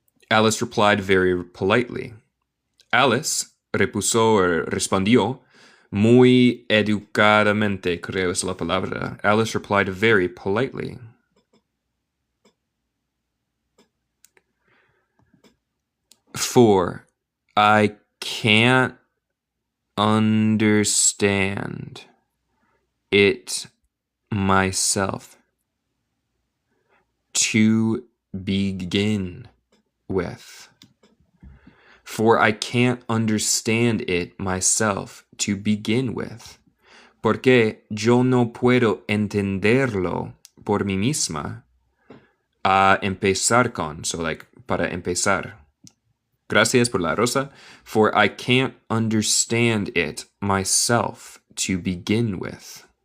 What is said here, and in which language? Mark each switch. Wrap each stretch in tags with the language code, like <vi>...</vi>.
<en>Alice replied very politely.</en> <es>Alice respondió muy educadamente, creo es la palabra.</es> <en>Alice replied very politely. For I can't understand it myself. To begin with. For I can't understand it myself to begin with.</en> <es>Porque yo no puedo entenderlo por mí misma a empezar con. So like, para empezar. Gracias por la rosa.</es> <en>For I can't understand it myself to begin with.</en>